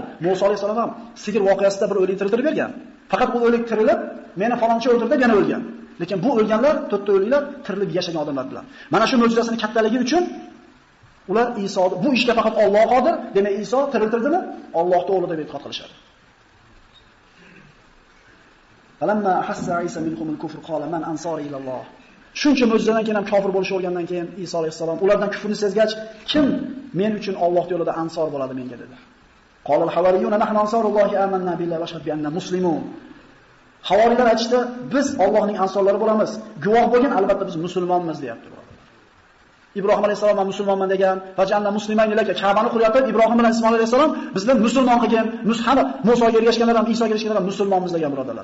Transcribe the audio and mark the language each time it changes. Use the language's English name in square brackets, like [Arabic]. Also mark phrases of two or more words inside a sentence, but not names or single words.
[Uzbek] Musa alayhisalom ham sigir voqeasida bir o'lik tiriltirib bergan. Faqat bu o'lik tirilib, meni faloncha o'ldirdi deb yana o'lgan. Lekin bu o'lganlar 4 ta o'liklar tirilib yashagan odamlar bilan. Mana shu mo'jizasining kattaligi uchun ular Iso bu ishga faqat Alloh qodir, demak Iso tiriltirdimi? Allohning o'g'li deb e'tiqod qilishadi. [Arabic] فلما أحس عيسى منهم الكفر قال من أنصاري إلى الله. [Uzbek] Shuncha mo'jizadan keyin ham kofir bo'lishib o'rgandan keyin Iso alayhisalom ulardan kufrni sezgach, kim men uchun Alloh yo'lida ansor bo'ladi menga dedi. [Arabic] قال الحواريون نحن أنصار الله آمنا بالله واشهد بأنا مسلمون. [Uzbek] Havoriylar aytishdi, biz Allohning ansorlari bo'lamiz. Guvoh bo'lgan, albatta biz musulmonmiz deyapti. Ibrohim alayhisalom ham musulmonman degan, [Arabic] واجعلنا مسلمين لك [Uzbek] Ka'bani quryapti. Ibrohim bilan Ismoil alayhisalom bizni musulmon qilgan, Musoga ergashganlar ham, Isoga ergashganlar ham musulmonmiz degan birodarlar.